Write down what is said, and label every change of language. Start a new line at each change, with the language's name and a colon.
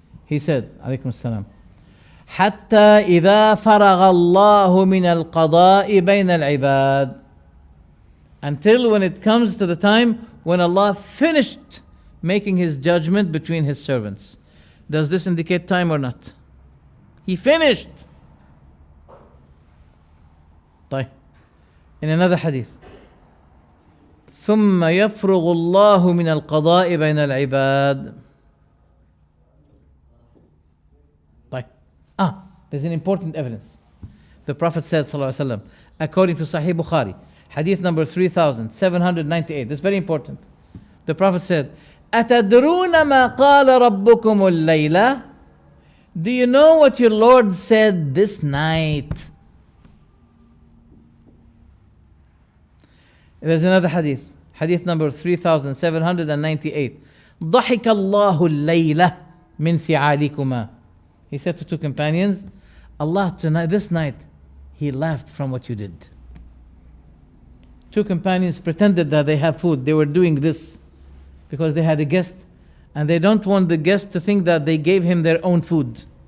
English: He said,
Arabic: alaykum as-salam, حتى إذا فرغ الله من القضاء بين العباد.
English: Until when it comes to the time when Allah finished making His judgment between His servants. Does this indicate time or not? He finished.
Arabic: طيب.
English: In another hadith,
Arabic: ثم يفرغ الله من القضاء بين العباد. طيب.
English: There's an important evidence. The Prophet said, sallallahu alaihi wasallam, according to Sahih Bukhari, hadith number 3798. This is very important. The Prophet said,
Arabic: أتدرون ما قال ربكم الليلة?
English: Do you know what your Lord said this night? There's another hadith. Hadith number 3798.
Arabic: ضحك الله الليلة من ثعالكما.
English: He said to 2 companions, Allah tonight, this night, He laughed from what you did. 2 companions pretended that they have food. They were doing this because they had a guest and they don't want the guest to think that they gave him their own food.